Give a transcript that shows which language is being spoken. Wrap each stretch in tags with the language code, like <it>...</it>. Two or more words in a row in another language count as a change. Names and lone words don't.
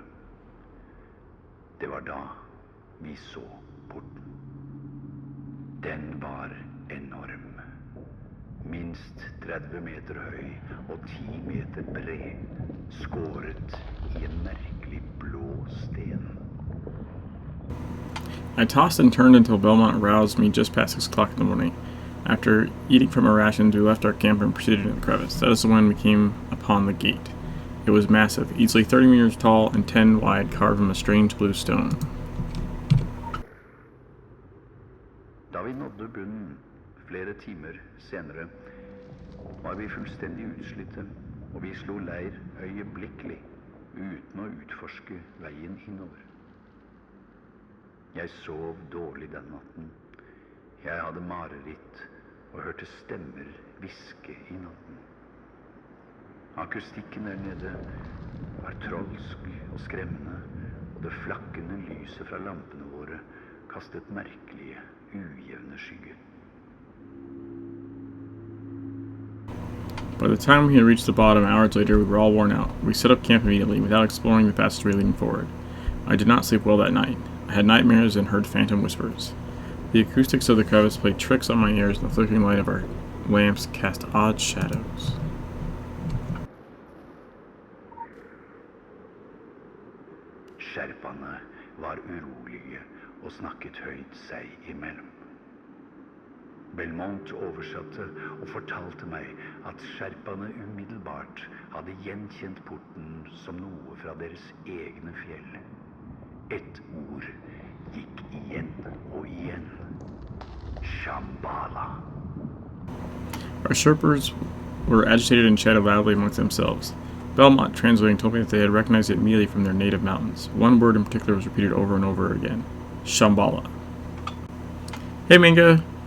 <no>Det var da vi så porten. Den var enorm. Minst 30 meter høy og 10 meter bred, skåret i en merkelig blå sten.</no> <en>I tossed and turned until Belmont roused me just past 6 o'clock in the morning. After eating from our rations, we left our camp and proceeded to the crevice. That is when we came upon the gate. It was massive, easily 30 meters tall and 10 wide, carved from a strange blue stone.</en> <no>Da vi nådde bunnen flere timer senere, var vi fullstendig utslitte, og vi slo leir øyeblikkelig, uten å utforske veien innover. Jeg sov dårlig den natten. Jeg hadde mareritt og hørte stemmer hviske i natten. Akustikken der nede var trolsk og skremmende, og det flakkende lyset fra lampene våre kastet merkelige, ujevne skygger.</no> <en>By the time we had reached the bottom, hours later, we were all worn out. We set up camp immediately, without exploring the passageway leading forward. I did not sleep well that night. I had nightmares and heard phantom whispers. The acoustics of the crevice played tricks on my ears, and the flickering light of our lamps cast odd shadows.</en> <no>Sherpaene var urolige og snakket høyt seg imellom. Belmont oversatte og fortalte meg at sherpaene umiddelbart hadde gjenkjent porten som noe fra deres egne fjell. Et ord gikk igjen og igjen. Shambhala.</no> <en>Our Sherpas were agitated and chatted loudly amongst themselves. Belmont, translating, told me that they had recognized it immediately from their native mountains. One word in particular was repeated over and over again. Shambhala. Hey, Minga!</en>